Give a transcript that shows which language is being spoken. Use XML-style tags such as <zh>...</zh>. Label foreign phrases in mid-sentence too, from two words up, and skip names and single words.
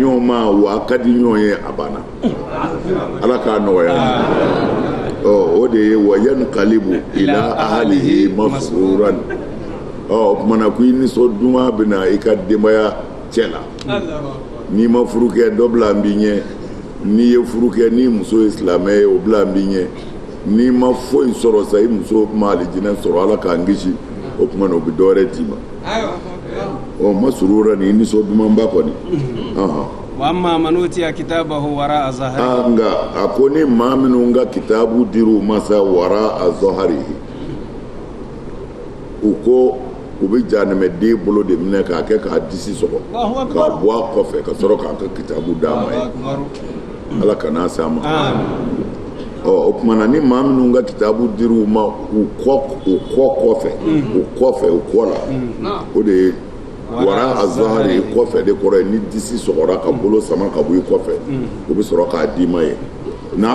<bm>ɲɔgɔn ma wa a ka di ɲɔgɔn ye a banna ala k'a nɔgɔya o de ye</bm> <ar>وينقلب إلى أهله مسرورا</ar> <bm>o kumana ko i nisɔn duman bɛ na i ka denbaya cɛ la n'i ma furu kɛ dɔ bila n b'i ɲɛ n'i ye furu kɛ ni muso ye silamɛ ye o bila n b'i ɲɛ n'i ma foyi sɔrɔ sa i muso ma alijinɛ sɔrɔ ala k'an kisi o tuma na o bɛ dɔwɛrɛ d'i ma masrura ni nisɔn dumanba kɔni</bm> <ar>وأما من أوتي كتابه وراء ظهره</ar> <bm>nka a ko ni maa minnu ka kitabu dir'u ma sa</bm> <ar>وراء ظهره</ar> <bm>u ko u bɛ jahanɛmɛden bolo de minɛ k'a kɛ k'a disi sɔgɔ k'a bɔ a kɔfɛ ka sɔrɔ k'a ka kitabu d'a ma ye ala kan'a se a ma o kumana ni maa minnu ka kitabu dir'u ma u kɔfɛ u kɔ la o de ye</bm> <ar>وراء ظهره</ar> <bm>kɔfɛ de kɔrɔ ye ni disi sɔgɔra ka bolo sama ka bɔ i kɔfɛ o bɛ sɔrɔ k'a d'i ma ye na</bm>